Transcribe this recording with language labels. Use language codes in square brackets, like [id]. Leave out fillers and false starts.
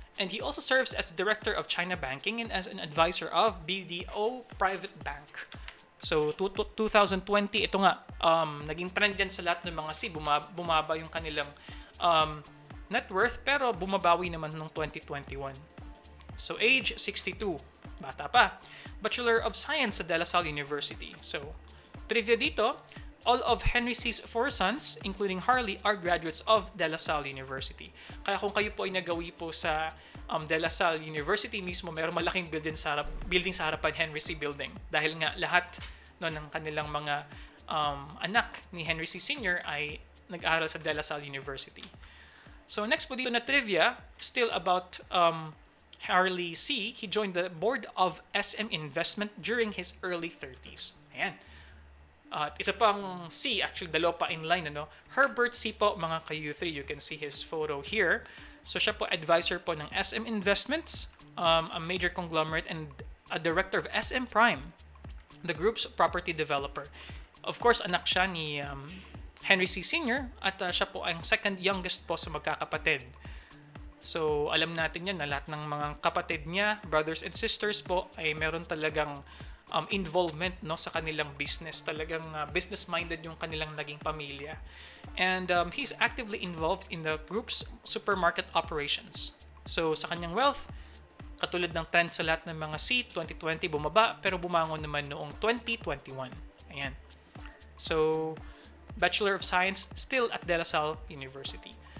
[en] And he also serves as Director of China Banking and as an advisor of BDO Private Bank. [tl] So, 2020, ito nga, naging trend yan sa lahat ng mga C. Bumaba yung kanilang net worth, pero bumabawi naman noong 2021. So, age 62. Bata pa. Bachelor of Science sa De La Salle University. So, trivia dito, [en] All of Henry C's 4 sons, including Harley, are graduates of De La Salle University. [tl] Kaya kung kayo po ay nagawi po sa De La Salle University mismo, mayroong malaking building sa harapan, Henry C. Building. Dahil nga lahat ng kanilang mga anak ni Henry C. Sr. ay nag-aaral sa De La Salle University. [en] So next po dito na trivia, still about Harley C. He joined the board of SM Investment during his early 30s. [tl] Ayan. At isa pang C, actually dalawa pa in line, ano? Herbert C po, mga ka-U3, [en] you can see his photo here. [tl] So siya po advisor po ng [en] SM Investments, a major conglomerate, and a director of SM Prime, the group's property developer. Of course, [tl] anak siya ni Henry C. Sr. at siya po ang second youngest po sa magkakapatid. So alam natin yan na lahat ng mga kapatid niya, [en] brothers and sisters [tl] po, ay meron talagang involvement sa kanilang business. Talagang business-minded yung kanilang naging pamilya. [en] And he's actively involved in the group's supermarket operations. [tl] So sa kanyang wealth, katulad ng trend sa lahat ng mga C, 2020 bumaba, pero bumangon naman noong 2021. Ayan. [en] So, Bachelor of Science still at De La Salle University.